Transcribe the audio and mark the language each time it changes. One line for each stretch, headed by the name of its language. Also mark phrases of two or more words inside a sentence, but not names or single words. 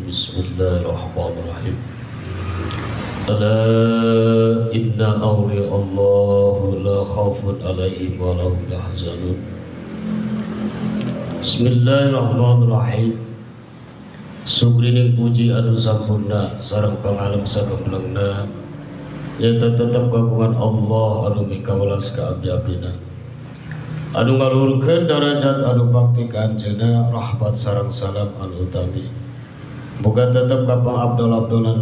Arabic: بسم الله الرحمن الرحيم. ألا إن أولياء الله لا خوف عليهم ولا هم يحزنون. بسم الله الرحمن الرحيم.
Sundanese: Sugrining puji anu sampurna sareng pangalem sagemblengna nyata tetap kagungan Allah anu mikawelas ka abdi-abdina anu ngalurkeun darajat anu bakti ka anjeunna rahmat sareng salam anu utami boga tetep ka pangabdol-abdolan